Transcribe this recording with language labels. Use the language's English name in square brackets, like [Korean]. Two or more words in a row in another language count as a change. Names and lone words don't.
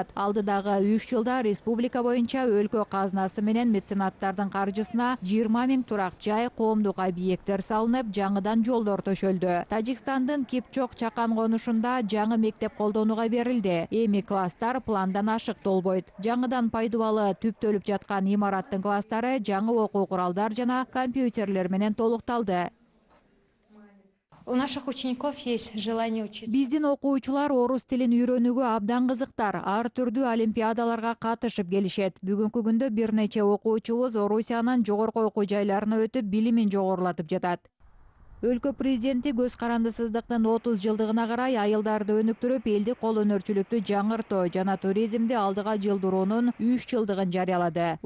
[Kyrgyz] Алдыдагы 3 жылда республика боюнча өлкө казнасы менен меценаттардын каржысына 20 000 турак жай, коомдук объекттер салынып, жаңыдан жолдор төшөлдү. Тажикстандын Кипчок чакан конушунда жаңы мектеп колдонууга берилди. Эми класстар пландан ашык толбойт. Жаңыдан пайдубалы түптөлүп жаткан имараттын класстары жаңы окуу куралдар жана компьютер менен толукталды. [Russian] У наших учеников есть желание учиться. [Kyrgyz] Биздин окуучулар орус тилин үйрөнүүгө абдан кызыктар. Ар түрдүү олимпиадаларга катышып келишет. Бүгүнкү күндө бир нече окуучубуз Орусиянын жогорку окуу жайларына өтүп, билимин жогорулатып жатат. Өлкө президенти көз карандысыздыктын 30 жылдыгына карай айылдарды өнүктүрүп, элди кол өнөрчүлүктү жаңыртуу жана туризмди алдыга жылдыруунун 3 жылдыгын жарыялады.